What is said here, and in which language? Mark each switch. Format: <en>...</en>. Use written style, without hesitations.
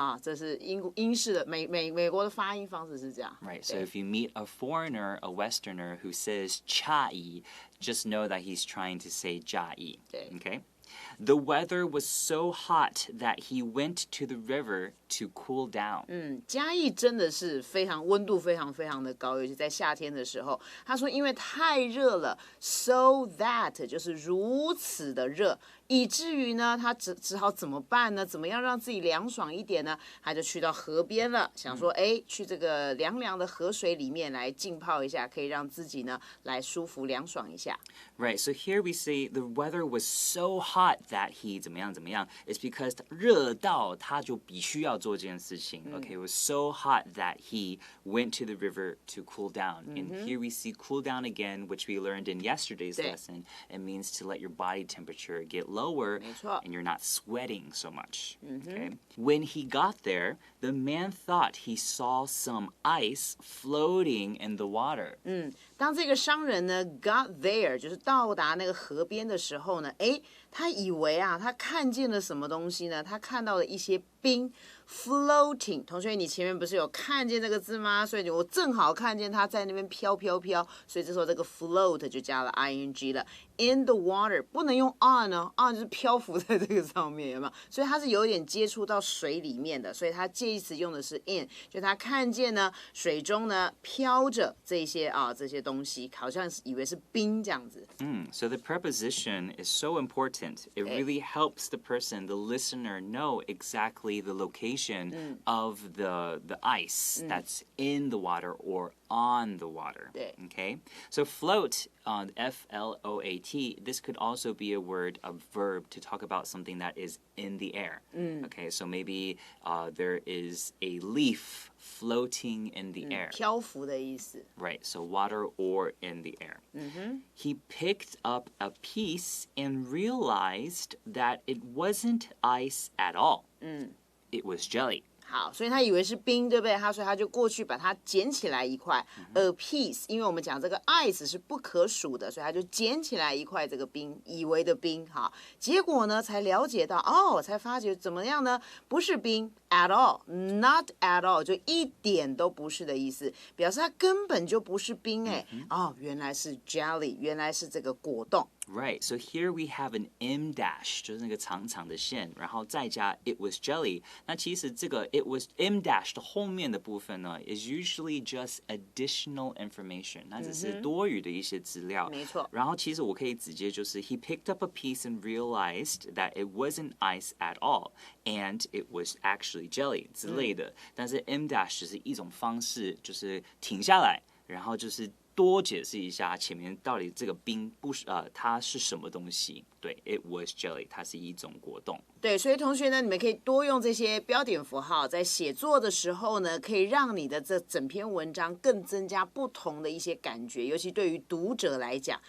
<zh>这是英式的美国的发音方式是这样。</zh> <en>Right, so if you meet a foreigner, a Westerner who says chai, just know that he's trying to say 嘉义. Okay? The weather was so hot that he went to the river to cool down.</en> <zh>嘉义真的是温度非常非常的高，尤其在夏天的时候。他说因为太热了 ，so that 就是如此的热，以至于呢，他只好怎么办呢？怎么样让自己凉爽一点呢？他就去到河边了，想说，去这个凉凉的河水里面来浸泡一下，可以让自己呢来舒服凉爽一下。</zh> <en>Right, so here we say the weather was so hot that he</en> <zh>怎么样怎么样</zh> <en>is because</en> <zh>热到他就必须要做这件事情。</zh> <en>Okay, it was so hot that he went to the river to cool down. And here we see cool down again, which we learned in yesterday's lesson. It means to let your body temperature get lower,</en> <zh>没错。</zh> <en>and you're not sweating so much. Okay? When he got there, the man thought he saw some ice floating in the water.</en> <zh>当这个商人呢</zh> <en>got there</en> <zh>就是到达那个河边的时候呢，他以为啊，他看见了什么东西呢？他看到了一些冰 floating。同学，你前面不是有看见这个字吗？所以我正好看见它在那边飘飘飘，所以这时候这个 float 就加了 ing 了。</zh> <en>In the water</en> <zh>不能用 on 呢 ，on 就是漂浮在这个上面，有没有？所以它是有点接触到水里面的，所以它介词用的是 in， 就他看见呢水中呢飘着这些东西，好像是以为是冰这样子。</zh> <en>So the preposition is so important. It really helps the person, the listener, know exactly the location of the ice that's in the water or on the water.</en> <zh>对。</zh> <en>Okay? So float, F-L-O-A-T, this could also be a word, a verb to talk about something that is in the air. Okay, so maybe there is a leaf floating in the air.</en> <zh>漂浮的意思。</zh> <en>Right, so water or in the air. He picked up a piece and realized that it wasn't ice at all. It was jelly.</en> <zh>好，所以他以为是冰，对不对？所以他就过去把它捡起来一块，a piece。因为我们讲这个 ice 是不可数的，所以他就捡起来一块这个冰，以为的冰。好，结果呢才了解到，才发觉怎么样呢？不是冰 at all，</zh> <en>not at all，</en> <zh>就一点都不是的意思，表示它根本就不是冰原来是 jelly， 原来是这个果冻。</zh> <en>Right, so here we have an M dash,</en> <zh>就是那个长长的线，然后再加</zh> <en>it was jelly.</en> <zh>那其实这个</zh> <en>it was M dash</en> <zh>的后面的部分呢</zh> <en>is usually just additional information.</en> <zh>那只是多余的一些资料。没错。然后其实我可以直接就是</zh> <en>he picked up a piece and realized that it wasn't ice at all, and it was actually jelly</en> <zh>之类的。但是 M dash 只是一种方式，就是停下来，然后就是多解释一下前面到底这个冰它是什么东西。对 ，it was jelly， 它是一种果冻。对，所以同学呢，你们可以多用这些标点符号，在写作的时候呢，可以让你的这整篇文章更增加不同的一些感觉，尤其对于读者来讲。</zh>